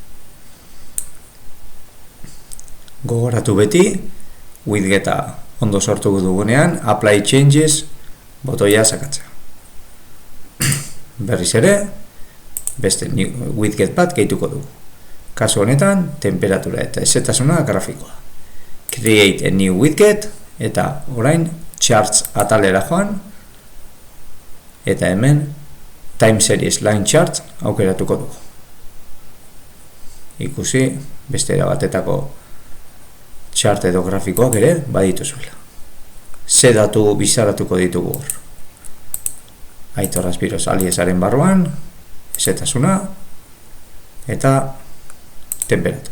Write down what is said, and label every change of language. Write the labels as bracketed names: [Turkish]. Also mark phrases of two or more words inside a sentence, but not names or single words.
[Basque] Gogoratu beti, widgeta ondo sortu dugunean, Apply Changes botoia sakatzea. Berriz ere, beste widget bat gehituko dugu. Kasu honetan, temperatura eta ezetasuna grafikoa. [English] Create a new widget [Basque] eta orain charts atalera joan eta hemen [English] time series line chart [Basque] aukeratuko dugu. Ikusi beste era batetako chart edo grafikoak ere badituzuela. Ze datu bizaratuko ditugu hor. Aitor Aspiroz aliasaren barruan, ezetasuna eta temperatura.